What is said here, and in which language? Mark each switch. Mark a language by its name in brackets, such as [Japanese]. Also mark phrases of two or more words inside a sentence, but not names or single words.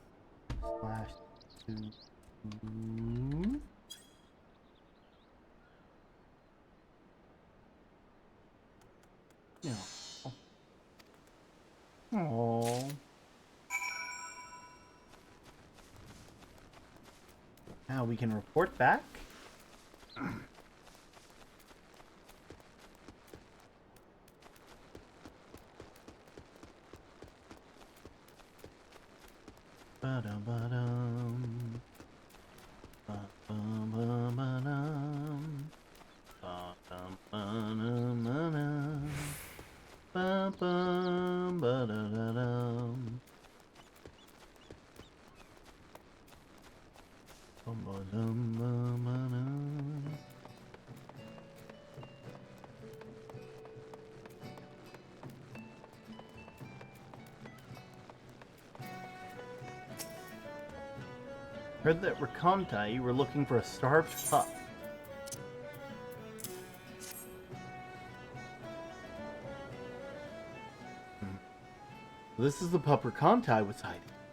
[English] Slash 2. No. Oh. Now we can report back. Ba-dum-ba-dum. Ba-bum-ba-ba-dum. Ba-dum-ba-dum-ba-dum. Ba-bum-ba-da-da-dum. Ba-ba-dum-ba-ba-dum. Heard that Raconta, you were looking for a starved pup. This is the pup Raconta was hiding.